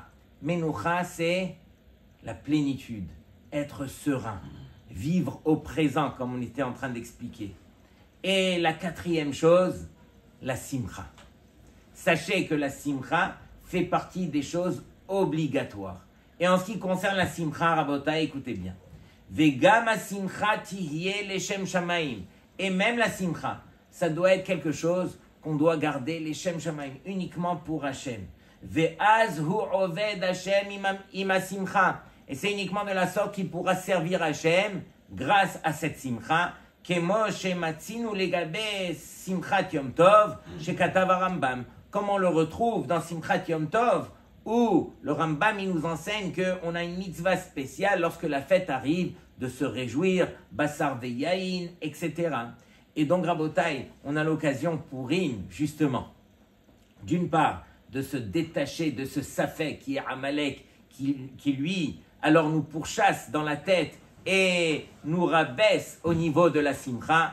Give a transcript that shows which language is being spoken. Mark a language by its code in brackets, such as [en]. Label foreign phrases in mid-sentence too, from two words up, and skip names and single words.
[fr] Menucha, c'est la plénitude, être serein, vivre au présent, comme on était en train d'expliquer. Et la 4e chose, la simcha. Sachez que la simcha fait partie des choses obligatoires. Et en ce qui concerne la simcha, Rabota, écoutez bien. [he] וגם שמחה תהיה לשם שמים. [fr] Et même la simcha, ça doit être quelque chose qu'on doit garder [he] לשם שמים, [fr] uniquement pour Hashem. [he] ואז הוא עובד השם עם שמחה. [fr] Et c'est uniquement de la sorte qu'il pourra servir Hashem grâce à cette simcha. [he] כמו שמצינו לגבי שמחת יום טוב שכתב רמב"ם. [fr] Comme on le retrouve dans [he] שמחת יום טוב, [fr] où le Rambam il nous enseigne qu'on a une mitzvah spéciale lorsque la fête arrive, de se réjouir, [he] בשר ויין, [fr] etc. Et donc, Rabotai, on a l'occasion pour Purim, justement, d'une part, de se détacher de ce Safek qui est Amalek, qui lui, alors nous pourchasse dans la tête et nous rabaisse au niveau de la Simcha.